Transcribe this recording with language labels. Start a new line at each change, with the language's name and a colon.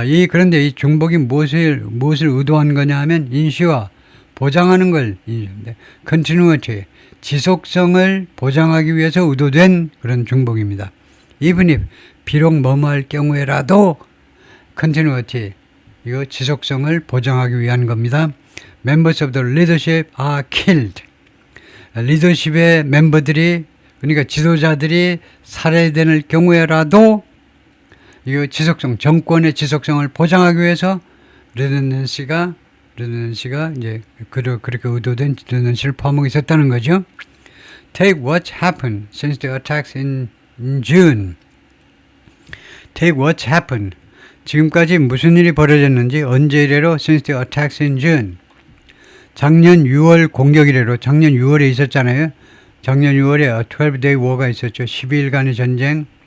Korean: 그런데 이 중복이 무엇을 의도한 거냐 하면 인시와 보장하는 걸 continuity, 지속성을 보장하기 위해서 의도된 그런 중복입니다.
English: even if,
Korean: 비록 뭐뭐할 경우에라도 continuity, 이거 지속성을 보장하기 위한 겁니다.
English: Members of the leadership are killed.
Korean: 리더십의 멤버들이, 그러니까 지도자들이 살해될 경우에라도 이거 지속성, 정권의 지속성을 보장하기 위해서 redundancy가 이제 그렇게 의도된 redundancy를 포함하고 있었다는 거죠.
English: Take what happened since the attacks in June. Take what happened.
Korean: 지금까지 무슨 일이 벌어졌는지 언제 이래로
English: since the attacks in June.
Korean: 작년 6월 공격 이래로 작년 6월에 있었잖아요. 작년 6월에 12-day war가 있었죠. 12일간의 전쟁.